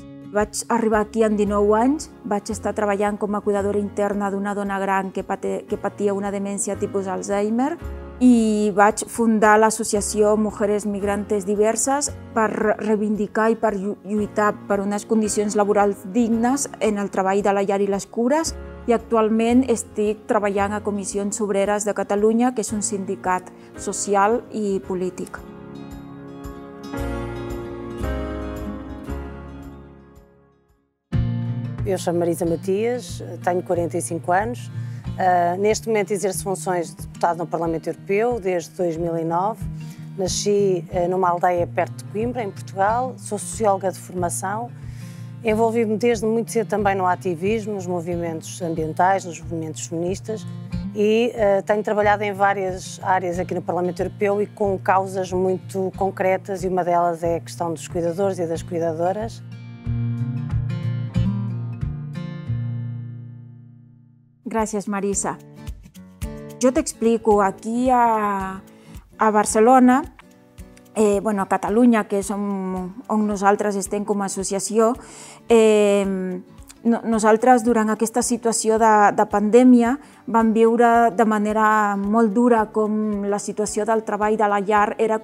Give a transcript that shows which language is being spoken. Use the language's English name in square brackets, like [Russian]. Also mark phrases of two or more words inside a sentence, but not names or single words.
[Catalan] Vaig arribar aquí amb 19 anys, vaig estar treballant com a cuidadora interna d'una dona gran que patia una demència tipus Alzheimer i vaig fundar l'associació Mujeres Migrantes Diverses per reivindicar i per lluitar per unes condicions laborals dignes en el treball de la llar i les cures, i actualment estic treballant a Comissions Obreres de Catalunya, que és un sindicat social i polític. [Portuguese] Eu chamo Marisa Matias, tenho 45 anos. Neste momento exerço funções de deputado no Parlamento Europeu desde 2009. Nasci numa aldeia perto de Coimbra, em Portugal. Sou socióloga de formação. Envolvi-me desde muito cedo também no ativismo, nos movimentos ambientais, nos movimentos feministas e tenho trabalhado em várias áreas aqui no Parlamento Europeu e com causas muito concretas, e uma delas é a questão dos cuidadores e das cuidadoras. [Catalan] Gràcies, Marisa. Jo t'explico, aquí a Barcelona, a Catalunya, que és on nosaltres estem com a associació, nosaltres durant aquesta situació de pandèmia vam viure de manera molt dura com la situació del treball de la llar era